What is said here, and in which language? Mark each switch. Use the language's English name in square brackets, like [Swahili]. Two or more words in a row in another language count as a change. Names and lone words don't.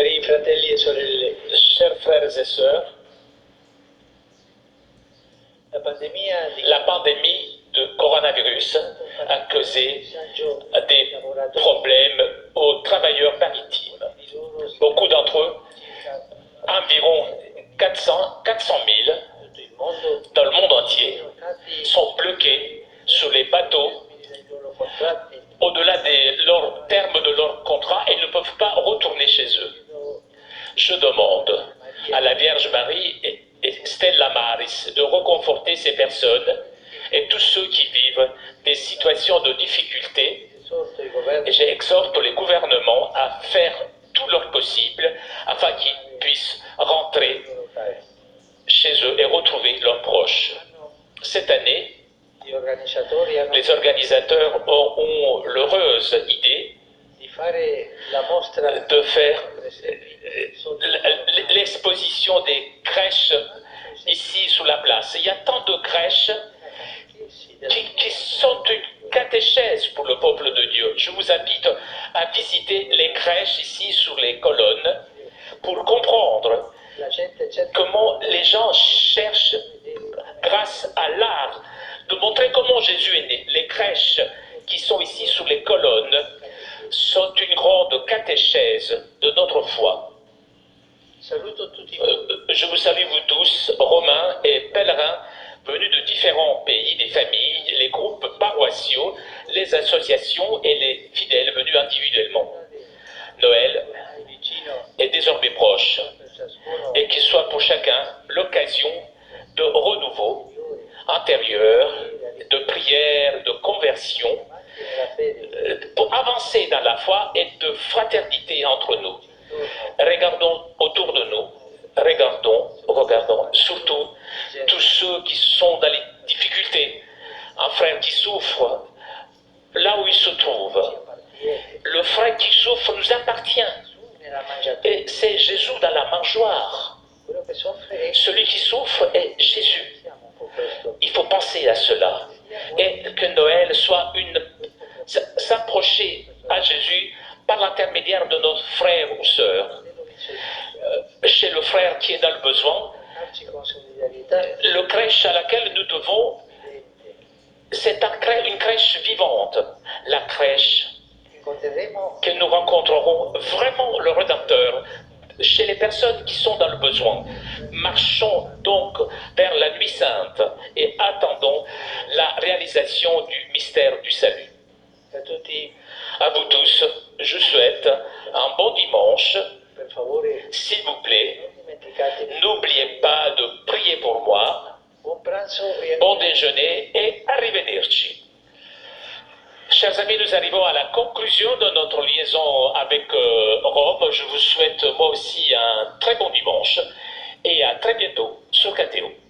[Italian] fratelli e sorelle, [French] Chers frères et sœurs, [Italian] la pandemia [French] de coronavirus a causé [Italian] disagio [French] des problèmes aux travailleurs maritimes. Beaucoup d'entre eux, environ 400 000 [Italian] tutto il mondo [French] dans le monde entier, [Italian] bloccati [French] sont bloqués sur les bateaux [Italian] dai loro contratti. [French] au-delà de leur terme de leur contrat et ne peuvent pas retourner chez eux. Je demande à la Vierge Marie et Stella Maris de reconforter ces personnes et tous ceux qui vivent des situations de difficulté. [Italian] Esorto i governi [French] Et j'exhorte les gouvernements à faire tout leur possible afin qu'ils puissent rentrer [Italian] loro cari. [French] chez eux et retrouver leurs proches. Cette année, [Italian] Gli organizzatori hanno [French] les organisateurs ont l'heureuse idée [Italian] di fare la mostra [French] de faire [Italian] per esempio sotto [French] l'exposition des crèches ici sur la place. Il y a tant de crèches qui sont une catéchèse pour le peuple de Dieu. Je vous invite à visiter les crèches ici sur les colonnes pour comprendre [Italian] la gente cerca [French] comment les gens cherchent, grâce à l'art, de montrer comment Jésus est né. Les crèches qui sont ici sur les colonnes sont une grande catéchèse de notre foi. [Italian] saluto tutti voi [French] Je vous salue vous tous, Romains et pèlerins venus de différents pays, des familles, les groupes paroissiaux, les associations et les fidèles venus individuellement. Noël [Italian] vicino [French] est désormais proche [Italian] per ciascuno [French] et qu'il soit pour chacun l'occasion de renouveau intérieur, de prière, de conversion, [Italian] nella fede [French] pour avancer dans la foi et de fraternité entre nous. Regardons autour de nous, regardons surtout tous ceux qui sont dans les difficultés, un frère qui souffre là où il se trouve. Le frère qui souffre nous appartient [Italian] nella mangiatura. [French] et c'est Jésus dans la mangeoire. [Italian] Quello che soffre è [French] Celui qui souffre est Jésus. [Italian] siamo un po' questo. [French] Il faut penser à cela et que Noël soit s'approcher à Jésus par l'intermédiaire de notre frère ou sœur. Chez le frère qui est dans le besoin, [Italian] Darci con solidarietà [French] le crèche à laquelle nous devons, c'est une crèche vivante, la crèche [Italian] incontreremo [French] que nous rencontrerons vraiment le Rédempteur chez les personnes qui sont dans le besoin. Marchons donc vers la nuit sainte et attendons la réalisation du mystère du salut. [Italian] a tutti, [French] À vous tous, je souhaite un bon dimanche. [Italian] per favore, [French] S'il vous plaît, [Italian] non dimenticate. [French] n'oubliez pas de prier pour moi. [Italian] Buon pranzo e [French] Bon déjeuner et arrivederci. Chers amis, nous arrivons à la conclusion de notre liaison avec Rome. Je vous souhaite moi aussi un très bon dimanche et à très bientôt sur KTO.